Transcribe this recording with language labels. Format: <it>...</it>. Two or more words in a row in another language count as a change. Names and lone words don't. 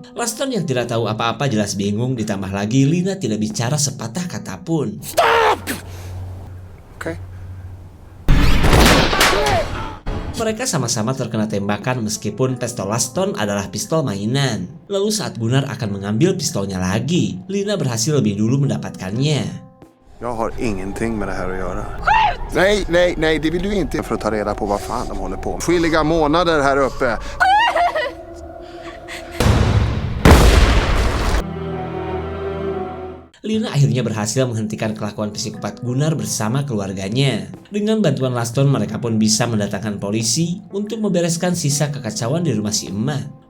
<id>Laston yang tidak tahu apa-apa jelas bingung, ditambah lagi Lina tidak bicara sepatah kata pun. Stop! Oke. Mereka sama-sama terkena tembakan meskipun pistol Laston adalah pistol mainan. Lalu saat Gunnar akan mengambil pistolnya lagi, Lina berhasil lebih dulu mendapatkannya.</id> <sv>Jag har ingenting med det här att göra. Skjut! Nej, det vill du inte. För att ta reda på vad fan de håller på med. Skilliga månader här uppe.</sv> <id>Lina akhirnya berhasil menghentikan kelakuan psikopat Gunnar bersama keluarganya. Dengan bantuan Laston, mereka pun bisa mendatangkan polisi untuk membereskan sisa kekacauan di rumah si emak.</id>